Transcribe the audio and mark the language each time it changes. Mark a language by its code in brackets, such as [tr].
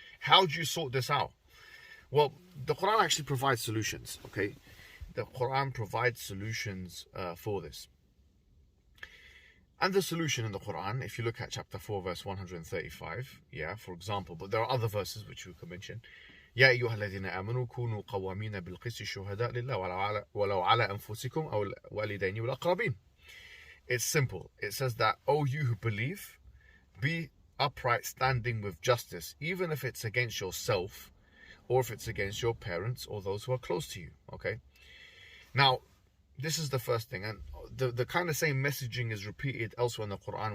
[en] How do you sort this out? Well, the Quran actually provides solutions, okay? The Quran provides solutions for this. And the solution in the Quran, if you look at chapter 4, verse 135, for example, but there are other verses which we can mention. [ar] يا أيها الذين آمنوا كونوا قوامين بالقسط شهداء لله ولو على أنفسكم أو الوالدين والأقربين. [en] It's simple. It says that, O you who believe, be upright standing with justice, even if it's against yourself or if it's against your parents or those who are close to you, okay? Now, this is the first thing, and the kind of same messaging is repeated elsewhere in the Quran.